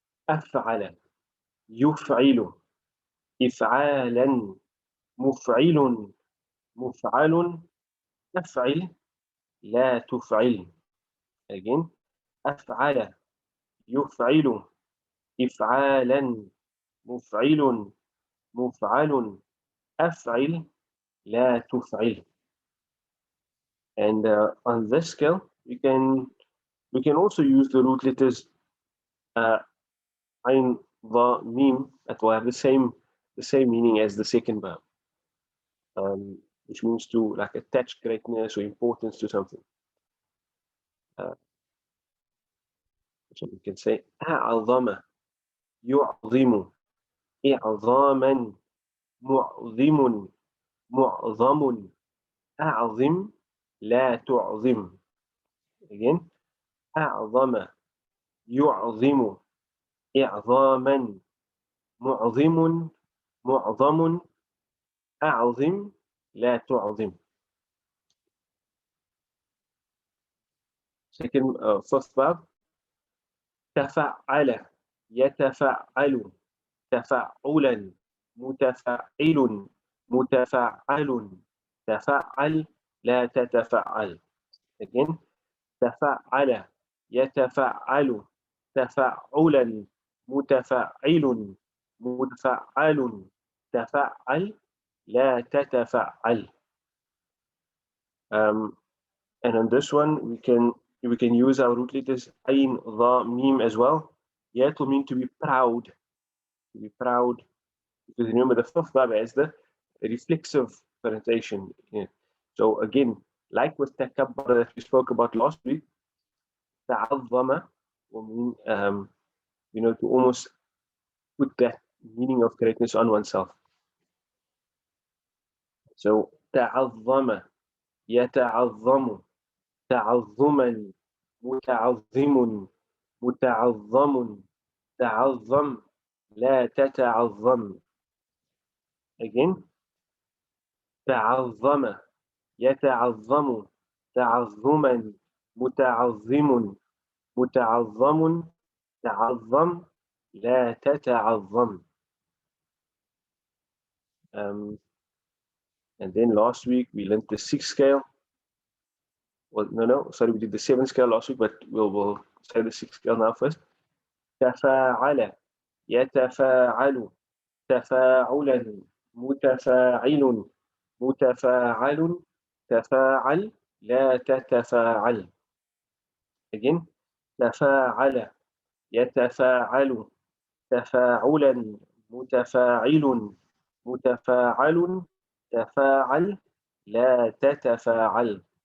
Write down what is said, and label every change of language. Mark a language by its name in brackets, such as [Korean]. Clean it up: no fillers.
[Arabic] أفعل يفعل إفعالا مفعل مفعل أفعل لا تفعل. [English] Again. [Arabic] أفعل يفعل إفعالا مفعل مفعل أفعل لا تفعل. [English] And on this scale, we can also use the root letters ain, dha, mim that will have the same meaning as the second verb, which means to like attach greatness or importance to something. So we can say [Arabic] أعظم يعظم إعظاما معظم معظم أعظم لا تعظم. [English] Again. [Arabic] أعظم يعظم إعظاما معظم معظم أعظم لا تعظم. [English] Second, first verb. [Arabic] تفعل يتفعل تفعلا متفعل متفعل تفعل لا تتفعل. [English] Again. [Arabic] تفعل يتفعل تفعلا متفعل متفعل تفعل لا تتفعل. [English] And on this one, we can use our root letters ain, dha, mim as well. Yeah, it will mean to be proud. To be proud. Because remember, the fifth bab has the reflexive connotation. Yeah. So again, like with takabbar that we spoke about last week, ta'azzama will mean, to almost put that meaning of greatness on oneself. [Arabic] So ta'azzama, yata'azzamu, تعظما متعظم متعظم تعظم لا تتعظم. Again. تعظم يتعظم تعظما متعظم متعظم تعظم لا تتعظم. [English] And then last week we learned the sixth scale. Well, no, sorry, we did the 7th scale last week, but we'll say the 6th scale now first. [Arabic] تفاعل يتفاعل تفاعلا متفاعل متفاعل تفاعل لا تتفاعل. Again, تفاعل يتفاعل تفاعلا متفاعل متفاعل تفاعل لا تتفاعل.